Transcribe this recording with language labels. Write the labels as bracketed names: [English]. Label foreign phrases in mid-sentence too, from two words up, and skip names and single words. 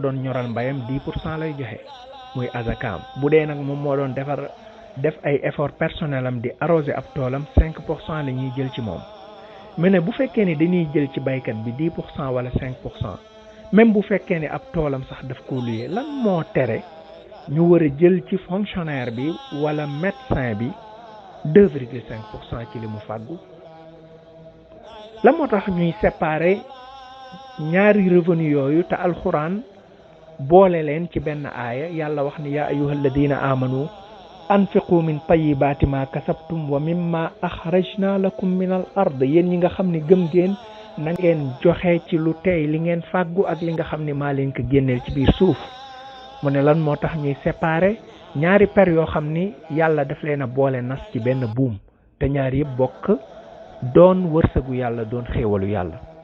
[Wolof] doon ñoral mbayam 10% lay joxe muy azakaam bu dee nag moom moo doon def ay [French] effort personnel [Wolof] am di arroser ab toolam 5% la ñuy jël ci moom mais ne bu fekkee ni dañuy jël ci baykat bi 10% wala 5% même bu fekkee ni ab toolam sax daf ko luyee lan moo tere ñu war a jël ci fonctionnaire bi wala médecin bi 2,5% ci li mu fàggu la moo tax ñuy séparer ñaari revenu yooyu te alxuraan boole leen ci benn aaya yàlla wax ni [Arabic] يا أيها الذين آمنوا أنفقوا من طيبات ما كسبتم ومما أخرجنا لكم من الأرض [Wolof] yéen ñi nga xam ne gëm ngeen na ngeen joxe ci lu tey li ngeen fàggu ak li nga xam ne maa leen ko génneel ci biir suuf mu ne lan moo tax ñuy séparer ñaari per yoo xam ni yàlla daf leen a boole nas ci benn buum te ñaar yëpp bokk doon wërsëgu yàlla doon xéewalu yàlla.